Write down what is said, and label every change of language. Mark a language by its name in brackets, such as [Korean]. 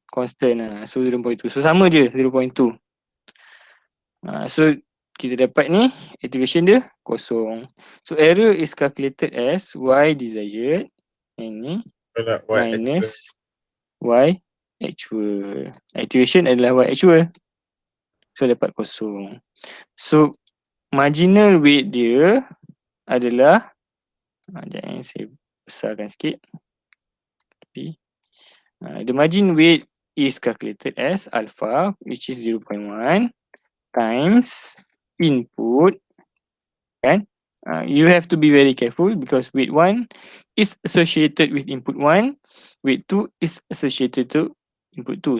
[Malay] Constant lah. So 0.2. So sama je 0.2. So kita dapat ni activation dia kosong. [English] So error is calculated as Y desired and ni minus Y actual. [Malay] Activation adalah Y actual. So dapat kosong. So marginal weight dia adalah sekejap saya besarkan sikit. [English] The margin weight is calculated as alpha, which is 0.1 times input, kan? You have to be very careful because weight 1 is associated with input 1, weight 2 is associated to input 2.